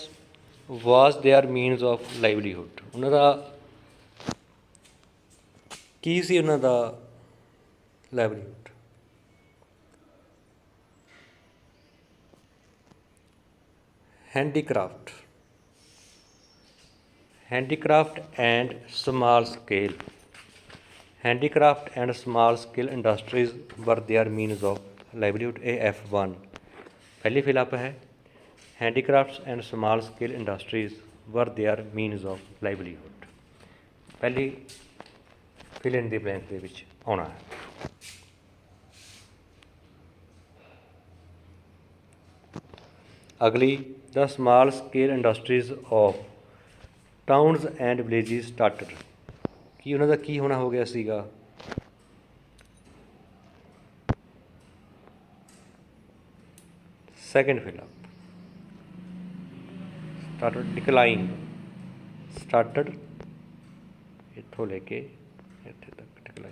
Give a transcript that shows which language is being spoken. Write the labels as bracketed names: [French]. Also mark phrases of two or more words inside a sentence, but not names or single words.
[English] was their means of livelihood. [Punjabi] ਉਹਨਾਂ ਦਾ ਕੀ ਸੀ ਉਹਨਾਂ ਦਾ ਲਾਈਵਲੀਹੁੱਡ? [English] ਹੈਂਡੀਕ੍ਰਾਫਟ, handicraft and small scale. Handicraft and small scale industries were their means of livelihood। [Punjabi] ਇਹ F1 ਪਹਿਲੀ ਫਿਲਅਪ ਹੈ। [English] handicrafts and small scale industries were their means of livelihood। [Punjabi] ਪਹਿਲੀ [English] fill in the blank [Punjabi] ਦੇ ਵਿੱਚ ਆਉਣਾ ਹੈ। ਅਗਲੀ, [English] the small scale industries of towns and villages started. [Punjabi] ਕੀ ਉਹਨਾਂ ਦਾ ਕੀ ਹੋਣਾ ਹੋ ਗਿਆ ਸੀਗਾ? [English] second fill-up. started decline. [Punjabi] ਸਟਾਰਟਡ ਇੱਥੋਂ ਲੈ ਕੇ ਇੱਥੇ ਤੱਕ ਡਿਕਲਾਈਨ।